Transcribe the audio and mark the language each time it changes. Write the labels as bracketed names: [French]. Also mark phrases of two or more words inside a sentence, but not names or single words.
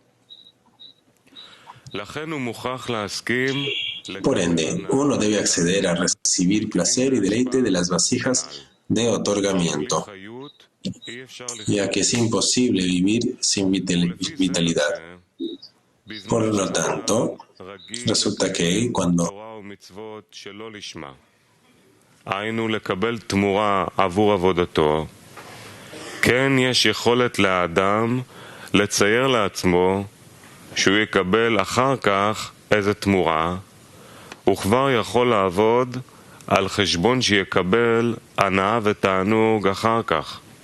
[Spanish] Por ende, uno debe acceder a recibir placer y deleite de las vasijas de otorgamiento, ya que es imposible vivir sin vitalidad. Por lo tanto, resulta que cuando [Hebrew] היינו לקבל תמורה עבור עבודתו, כן יש יכולת לאדם לצייר לעצמו שהוא יקבל אחר כך איזה תמורה, וכבר יכול לעבוד על חשבון שיקבל הנאה ותענוג אחר כך.